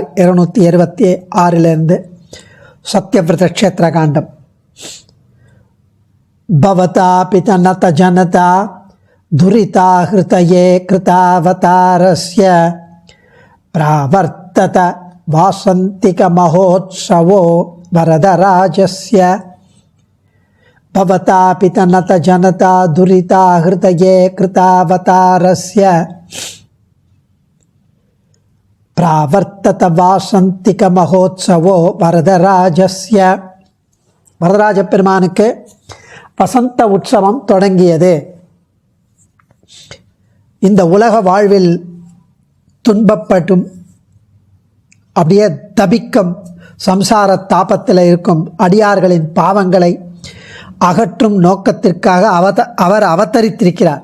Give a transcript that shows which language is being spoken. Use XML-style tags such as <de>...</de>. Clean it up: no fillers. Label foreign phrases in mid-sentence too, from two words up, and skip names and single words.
<ta>276 சத்யவிரத க்ஷேத்திர காண்டம்.</ta> <sa>भवता पितनत जनता दुरिता हृदये कृतावतारस्य प्रावर्तत वासन्तिक महोत्सवो वरदराजस्य. भवता पितनत जनता दुरिता हृदये कृतावतारस्य प्रावर्तत वासंतिक महोत्सवो வரதராஜஸ்ய.</sa> <ta>வரதராஜ பெருமானுக்கு வசந்த உற்சவம் தொடங்கியது. இந்த உலக வாழ்வில் துன்பப்பட்டும் அப்படியே தபிக்கும் சம்சார தாபத்தில் இருக்கும் அடியார்களின் பாவங்களை அகற்றும் நோக்கத்திற்காக அவர் அவதரித்திருக்கிறார்.</ta>